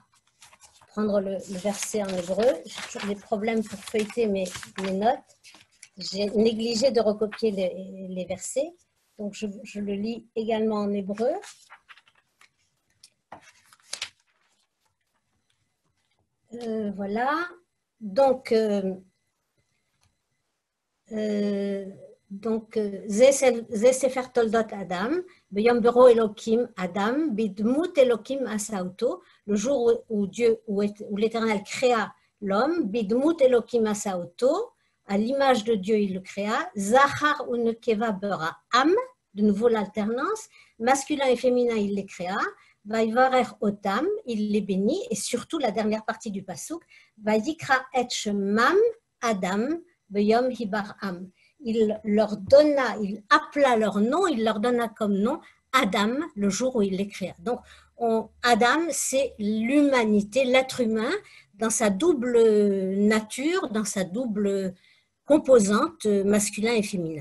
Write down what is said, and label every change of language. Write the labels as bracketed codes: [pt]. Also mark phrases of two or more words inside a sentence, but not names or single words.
[fr] Prendre le verset en hébreu, j'ai toujours des problèmes pour feuilleter mes notes. J'ai négligé de recopier les versets, donc je le lis également en hébreu. Voilà, donc [he] זה ספר תולדות אדם, ביום ברו אלוקים אדם, בדמות אלוקים עשה אותו, [fr] le jour où l'Éternel créa l'homme, [he] בדמות אלוקים עשה אותו, [fr] à l'image de Dieu il le créa, [he] זכר ונקבה ברא עם, [fr] de nouveau l'alternance, masculin et féminin il les créa, [he] ויברך אותם, [fr] il les bénit, et surtout la dernière partie du pasuk, [he] ויקרא את שמם אדם ביום היברעם. [fr] Il leur donna, il appela leur nom, il leur donna comme nom Adam, le jour où il les créa. Donc, Adam, c'est l'humanité, l'être humain, dans sa double nature, dans sa double composante masculin et féminin.